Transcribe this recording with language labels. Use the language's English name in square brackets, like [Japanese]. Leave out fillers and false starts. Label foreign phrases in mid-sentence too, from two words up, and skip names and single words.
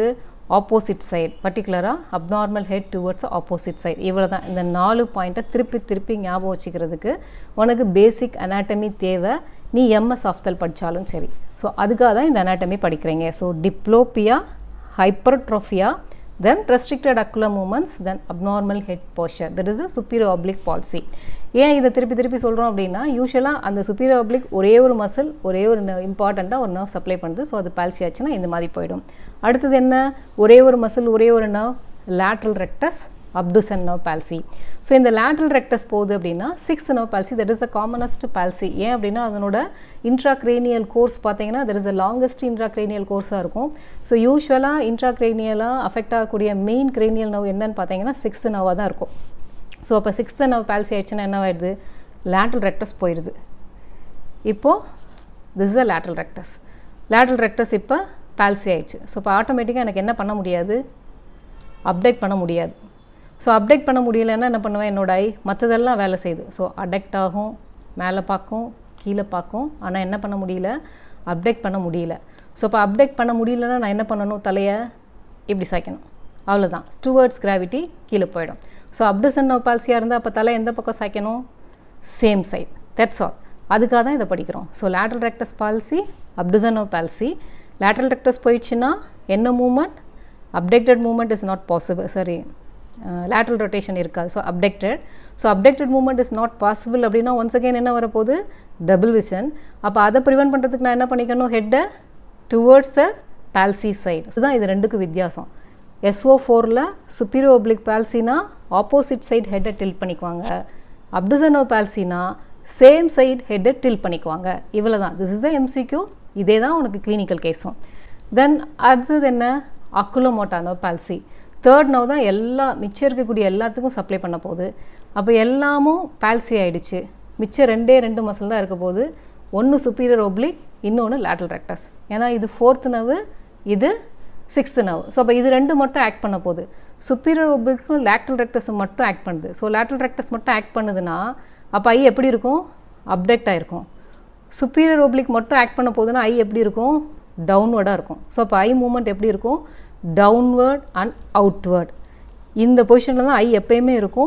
[English] opposite side, particularly abnormal head towards opposite side. [Tamil] இவ்வளோ தான். இந்த 4 பாயிண்ட்டை திருப்பி ஞாபகம் வச்சுக்கிறதுக்கு உனக்கு [English] basic anatomy [Tamil] தேவை. நீ [English] MS ophthal [Tamil] படித்தாலும் சரி. ஸோ அதுக்காக தான் இந்த அனாட்டமி படிக்கிறீங்க. [English] So diplopia, hypertropia, then restricted ocular movements, then abnormal head posture, that is a superior oblique palsy. [Tamil] ஏன் இதை திருப்பி சொல்கிறோம் அப்படின்னா, யூஸ்வலாக அந்த [English] superior oblique [Tamil] ஒரே ஒரு மசில், ஒரே ஒரு இம்பார்ட்டண்ட்டாக ஒரு [English] nerve supply [Tamil] பண்ணுது. ஸோ அது பால்சி ஆச்சுன்னா இந்த மாதிரி போயிடும். அடுத்தது என்ன? ஒரே ஒரு மசில், ஒரே ஒரு நர்வ், [English] lateral rectus abducens nerve palsy. ஸோ இந்த lateral rectus [Tamil] போகுது அப்படின்னா [English] 6th nerve palsy, that is the commonest palsy. [Tamil] ஏன் அப்படின்னா அதனோட [English] intracranial course பார்த்தீங்கன்னா there is the longest intracranial course-ஆக இருக்கும். So usually intracranial-ஆக அஃபெக்ட் ஆகக்கூடிய மெயின் cranial nerve [Tamil] என்னன்னு பார்த்தீங்கன்னா [English] 6th nerve-ஆக [Tamil] தான் இருக்கும். ஸோ அப்போ [English] 6th nerve palsy [Tamil] ஆயிடுச்சுன்னா என்ன ஆயிடுது? [English] lateral rectus [Tamil] போயிடுது. [English] இப்போது this is the lateral rectus. lateral rectus இப்போ palsy ஆயிடுச்சு. [Tamil] ஸோ இப்போ ஆட்டோமேட்டிக்காக எனக்கு என்ன பண்ண முடியாது? அப்டெக்ட் பண்ண முடியாது. ஸோ அப்டெக்ட் பண்ண முடியலைன்னா என்ன பண்ணுவேன்? என்னோட ஐ மற்றதெல்லாம் வேலை செய்யுது. ஸோ அடெக்ட் ஆகும், மேலே பார்க்கும், கீழே பார்க்கும். ஆனால் என்ன பண்ண முடியல? அப்டெக்ட் பண்ண முடியல. ஸோ இப்போ அப்டெக்ட் பண்ண முடியலன்னா நான் என்ன பண்ணணும்? தலையை இப்படி சாய்க்கணும். அவ்வளோதான். [English] towards gravity [Tamil] கீழே போயிடும். ஸோ [English] abducens nerve palsy [Tamil] இருந்தால் அப்போ தலை எந்த பக்கம் சாய்க்கணும்? [English] Same side. That's all. [Tamil] அதுக்காக தான் இதை படிக்கிறோம். [English] ஸோ lateral rectus palsy, abducens nerve palsy. lateral rectus [Tamil] போயிடுச்சுன்னா என்ன [English] movement? Abducted movement is not possible. சரி, lateral rotation இருக்காது. So abducted. So abducted movement is not possible அப்படின்னா once again [Tamil] என்ன வரப்போகுது? [English] Double vision. [Tamil] அப்போ அதை ப்ரிவென்ட் பண்ணுறதுக்கு நான் என்ன பண்ணிக்கணும்? [English] head towards the palsy side. [Tamil] இதுதான் இது ரெண்டுக்கும் வித்தியாசம். [English] SO4ல் superior oblique palsy-னா opposite side head tilt பண்ணிக்குவாங்க. abducens nerve palsy-னா same side head tilt [Tamil] பண்ணிக்குவாங்க. இவ்வளோ தான். [English] This is the MCQ. [Tamil] இதே தான் உனக்கு [English] clinical case. [Tamil] தென் அடுத்தது என்ன? [English] oculomotor nerve palsy. third nerve [Tamil] தான் மிச்சம் இருக்கக்கூடிய எல்லாத்துக்கும் சப்ளை பண்ண போகுது. அப்போ எல்லாமும் பால்சி ஆகிடுச்சு. மிச்சம் 2 மசில் தான் இருக்க போகுது. ஒன்று [English] superior oblique, [Tamil] இன்னொன்று [English] lateral rectus. [Tamil] ஏன்னா இது 4th நர்வு, இது 6th நர்வு. ஸோ அப்போ இது 2 மட்டும் ஆக்ட் பண்ண போகுது. [English] superior oblique lateral rectus மட்டும் ஆக்ட் பண்ணுது. So lateral rectus [Tamil] மட்டும் ஆக்ட் பண்ணுதுன்னா அப்போ ஐ எப்படி இருக்கும்? அப்டெக்ட் ஆகிருக்கும். [English] superior oblique [Tamil] மட்டும் ஆக்ட் பண்ண போகுதுன்னா ஐ எப்படி இருக்கும்? டவுன்வர்டாக இருக்கும். ஸோ அப்போ [English] eye movement [Tamil] எப்படி இருக்கும்? [English] downward and outward. [Tamil] இந்த பொசிஷனில் தான் ஐ எப்பயுமே இருக்கும்.